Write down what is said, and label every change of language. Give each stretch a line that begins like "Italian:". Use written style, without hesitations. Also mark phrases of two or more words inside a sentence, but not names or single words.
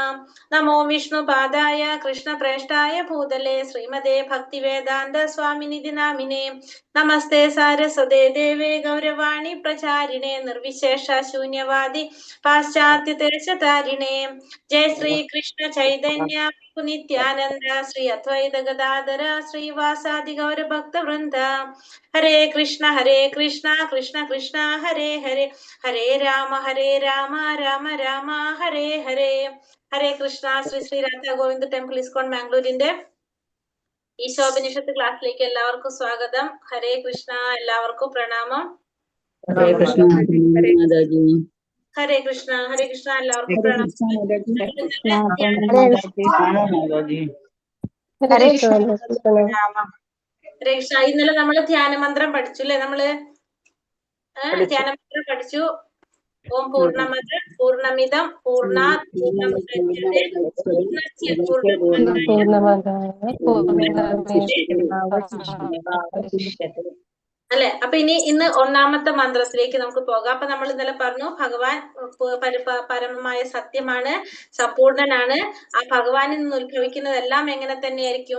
Sanskrit: नमो विष्णुपादाय कृष्णप्रेष्ठाय भूतले श्रीमते भक्तिवेदान्त स्वामिनिधि नामिने। नमस्ते सारस्वते देवे गौरवाणी प्रचारिणे निर्विशेष शून्यवादी पाश्चात्यदेशतारिणे। जय श्री कृष्ण चैतन्य नित्यानंद श्री अद्वैत गदाधर श्रीवासादि गौर भक्त वृंद। हरे कृष्ण कृष्ण कृष्ण हरे हरे, हरे राम राम राम हरे हरे.
Malayalam: ഹരേ കൃഷ്ണ. ശ്രീ ശ്രീ രാധാ ഗോവിന്ദ് ടെമ്പിൾ ഇസ്കോൺ മാംഗ്ലൂരിന്റെ ഈശോപനിഷത്ത് ക്ലാസ്സിലേക്ക് എല്ലാവർക്കും സ്വാഗതം. ഹരേ കൃഷ്ണ. എല്ലാവർക്കും പ്രണാമം. ഹരേ കൃഷ്ണ. ഹരേ കൃഷ്ണ എല്ലാവർക്കും പ്രണാമം. ഹരേ കൃഷ്ണ. ഇന്നലെ നമ്മള് ധ്യാനമന്ത്രം പഠിച്ചു അല്ലെ? നമ്മള് ധ്യാനമന്ത്രം പഠിച്ചു.
Sanskrit: ഓം പൂർണ്ണമദ പൂർണ്ണമിദം പൂർണ്ണാത് പൂർണ്ണമുദച്യതേ പൂർണ്ണസ്യ
Malayalam: അല്ലെ? അപ്പൊ ഇന്ന് ഒന്നാമത്തെ മന്ത്രത്തിലേക്ക് നമുക്ക് പോകാം. അപ്പൊ നമ്മൾ ഇന്നലെ പറഞ്ഞു ഭഗവാൻ പരമമായ സത്യമാണ്, സമ്പൂർണനാണ്. ആ ഭഗവാനിൽ നിന്ന് ഉത്ഭവിക്കുന്നതെല്ലാം എങ്ങനെ തന്നെയായിരിക്കും?